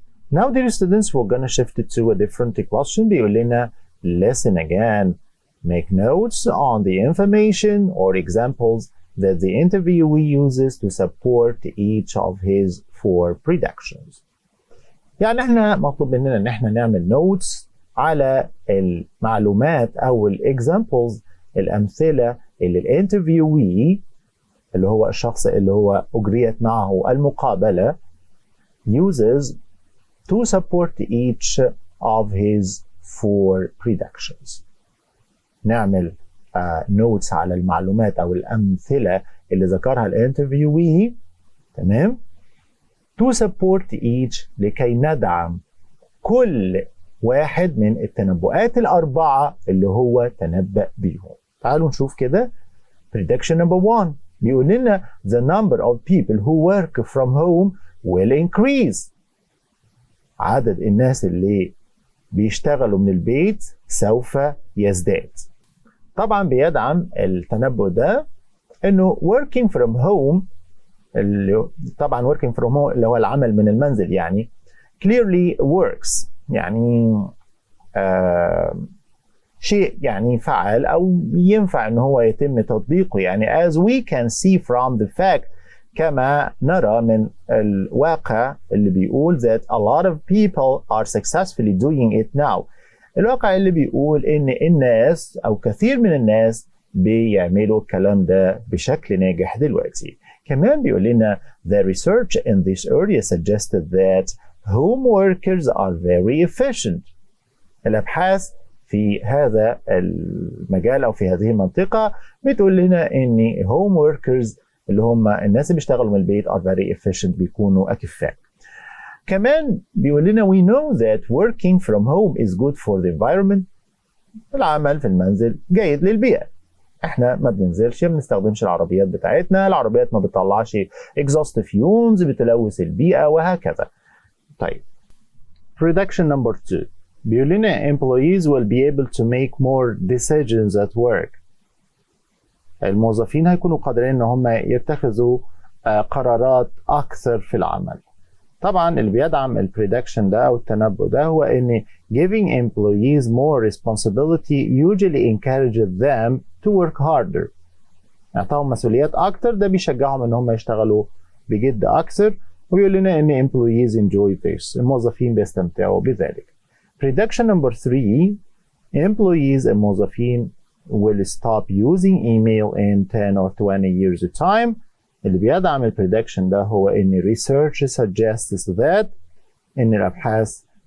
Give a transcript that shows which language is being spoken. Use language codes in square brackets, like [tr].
[en] Now, dear students, we're going to shift it to a different question. [ar] بيقول لنا [en] listen again. Make notes on the information or examples that the interviewee uses to support each of his four predictions. [ar] يعني احنا مطلوب مننا ان احنا نعمل notes على المعلومات او الاكزامبلز الامثله اللي الانترفيوي اللي هو الشخص اللي هو اجريت معه المقابله [en] uses to support each of his four predictions. [ar] نعمل notes على المعلومات او الامثله اللي ذكرها الانترفيوي تمام [en] to support each [ar] لكي ندعم كل واحد من التنبؤات الأربعة اللي هو تنبأ بيهم. تعالوا نشوف كده. [en] Prediction number one [ar] بيقول لنا [en] the number of people who work from home will increase. [ar] عدد الناس اللي بيشتغلوا من البيت سوف يزداد. طبعا بيدعم التنبؤ ده انه [en] working from home [ar] اللي طبعا working from home اللي هو العمل من المنزل يعني [en] clearly works [ar] يعني شيء يعني فعال او ينفع ان هو يتم تطبيقه يعني [en] as we can see from the fact [ar] كما نرى من الواقع اللي بيقول [en] that a lot of people are successfully doing it now. [ar] الواقع اللي بيقول ان الناس او كثير من الناس بيعملوا الكلام ده بشكل ناجح دلوقتي. كمان بيقول لنا [en] the research in this area suggested that home workers are very efficient. [ar] الابحاث في هذا المجال او في هذه المنطقه بتقول لنا ان home workers اللي هم الناس اللي بيشتغلوا من البيت [en] are very efficient [ar] بيكونوا اكفاء. كمان بيقول لنا [en] we know that working from home is good for the environment. [ar] العمل في المنزل جيد للبيئه. احنا ما بننزلش ما بنستخدمش العربيات بتاعتنا، العربيات ما بتطلعش exhaust fumes بتلوث البيئه وهكذا. [en] طيب prediction number 2 [ar] بيقول لنا [en] employees will be able to make more decisions at work. [ar] الموظفين هيكونوا قادرين ان هم يتخذوا قرارات اكثر في العمل. طبعا اللي بيدعم البريدكشن ده او التنبؤ ده هو ان [en] giving employees more responsibility usually encourages them to work harder. [ar] اعطاهم مسؤوليات اكتر ده بيشجعهم ان هم يشتغلوا بجد اكثر ويقول لنا ان [en] employees enjoy this. [ar] الموظفين بيستمتعوا بذلك. [en] Prediction number 3 employees [ar] الموظفين [en] will stop using email in 10 or 20 years time. [ar] اللي بيدعم البريدكشن ده هو ان [en] research suggests that [ar] ان الابحاث